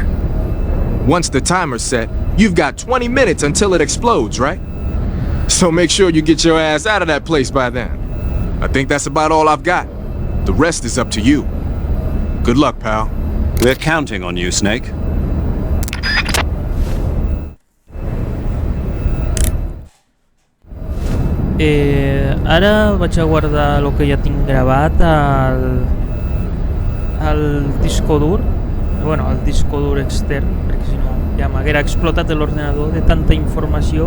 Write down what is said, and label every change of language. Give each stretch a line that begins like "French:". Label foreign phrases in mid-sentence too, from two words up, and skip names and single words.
English: Once the timer's set, you've got 20 minutes until it explodes, right? So make sure you get your ass out of that place by then. I think that's about all I've got. The rest is up to you. Good luck, pal. We're counting on you, Snake.
Catalan: Ara vaig a guardar el que ja tinc gravat al disco dur. Bueno, al disco dur extern, perquè si no ja m'haguera explotat l'ordinador de tanta informació.